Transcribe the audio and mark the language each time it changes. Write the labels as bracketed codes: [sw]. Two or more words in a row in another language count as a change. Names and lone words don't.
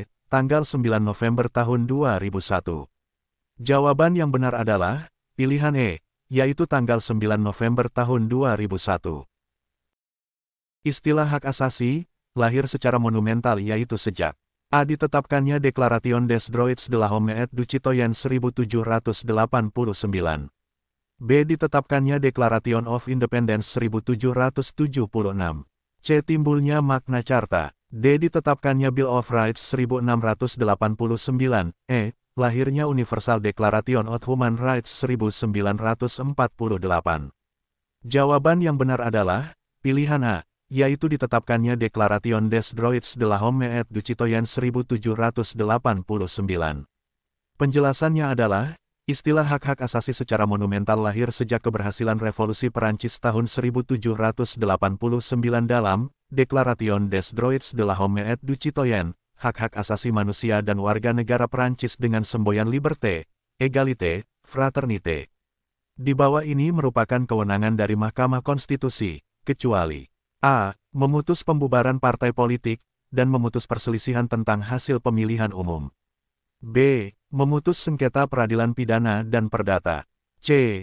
[id] Tanggal 9 November tahun 2001. Jawaban yang benar adalah pilihan E, yaitu tanggal 9 November tahun 2001. Istilah hak asasi, lahir secara monumental yaitu sejak A. Ditetapkannya Declaration des Droits de l'Homme et du Citoyen 1789, B. Ditetapkannya Declaration of Independence 1776, C. Timbulnya Magna Carta, D. Ditetapkannya Bill of Rights 1689, E. Lahirnya Universal Declaration of Human Rights 1948. Jawaban yang benar adalah pilihan A, yaitu ditetapkannya Declaration des Droits de l'Homme et du Citoyen 1789. Penjelasannya adalah, istilah hak-hak asasi secara monumental lahir sejak keberhasilan Revolusi Perancis tahun 1789 dalam Declaration des Droits de l'Homme et du Citoyen, hak-hak asasi manusia dan warga negara Perancis dengan semboyan [fr] liberté, égalité, fraternité. [id] Di bawah ini merupakan kewenangan dari Mahkamah Konstitusi, kecuali A. Memutus pembubaran partai politik, dan memutus perselisihan tentang hasil pemilihan umum. B. Memutus sengketa peradilan pidana dan perdata. C.